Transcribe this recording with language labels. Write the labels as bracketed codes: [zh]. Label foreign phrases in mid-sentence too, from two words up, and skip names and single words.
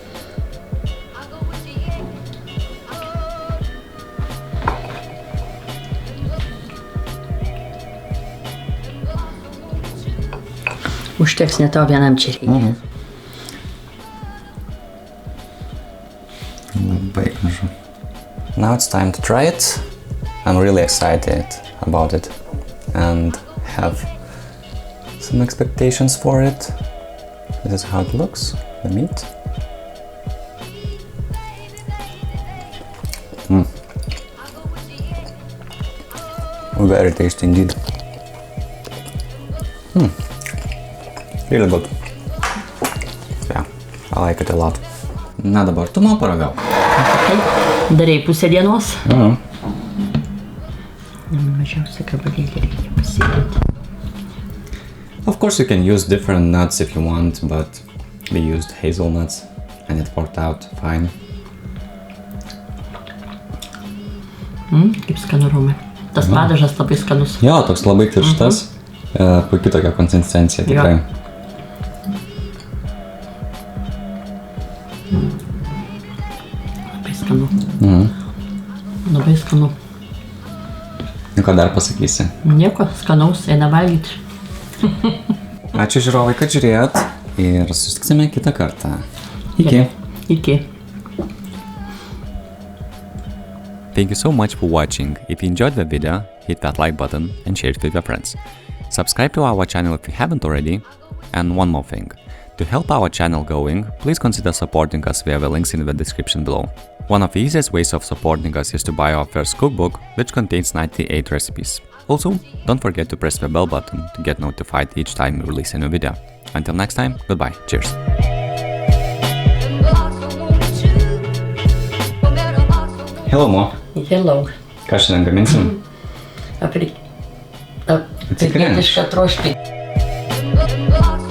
[lt] Užteks, ne tau vienam čia reikia. Labai gražu. [en] Now it's time to try it. I'm really excited about it and have some expectations for it. This is how it looks, the meat. Very tasty indeed. Really good. Yeah, I like it a lot. [lt] Na dabar tu man paragau. Darai pusę dienos. Mažiausia gabalėlį reikia pasidėti. [en] Of course you can use different nuts if you want, but we used hazelnuts and it worked out fine. [lt] Kaip skanu rūmai. Tas padažas labai skanus. Jo, toks labai tirštas. Puikiai tokia konsistencija tikrai. Labai skanu. Labai skanu. Ką dar pasakysi? Nieko, skanaus, eina valgyti. Ačiū žiūrovai, kad žiūrėjot ir susitiksime kitą kartą. Iki. Iki. [en] Thank you so much for watching. If you enjoyed the video, hit that like button and share it with your friends. Subscribe to our channel if you haven't already. And one more thing. To help our channel going, please consider supporting us via the links in the description below. One of the easiest ways of supporting us is to buy our first cookbook, which contains 98 recipes. Also, don't forget to press the bell button to get notified each time we release a new video. Until next time, goodbye, cheers! Hello, Mo. Hello. [lt] Ką šiandien gaminsim? Afrikietišką troškinį.